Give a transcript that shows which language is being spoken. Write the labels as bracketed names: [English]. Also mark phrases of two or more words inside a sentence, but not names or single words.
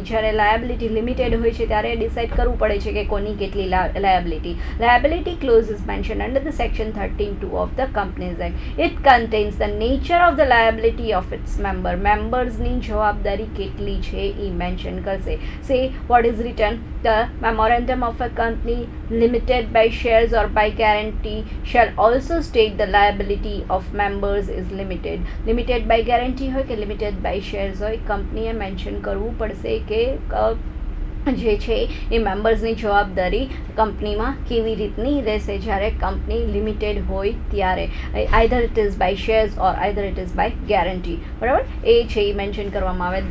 [Gujarati] જ્યારે લાયબિલિટી લિમિટેડ હોય છે ત્યારે ડિસાઇડ કરવું પડે છે કે કોની કેટલી લાયબિલિટી. [English] liability clause is mention under the section 13(2) of the Companies Act. it contains the nature of the liability of its members [Gujarati] જવાબદારી કેટલી છે એ મેન્શન કરશે. [English] say what is written, the memorandum of a company limited by shares or by guarantee shall also state the liability of members is limited. limited by guarantee [Gujarati] હોય કે [English] limited by shares [Gujarati] હોય, કંપનીએ મેન્શન કરવું પડશે કે જે છે એ મેમ્બર્સની જવાબદારી કંપનીમાં કેવી રીતની રહેશે જ્યારે કંપની લિમિટેડ હોય ત્યારે. [English] either it is by shares or either it is by guarantee. [Gujarati] બરાબર, એ છે એ મેન્શન કરવામાં આવે.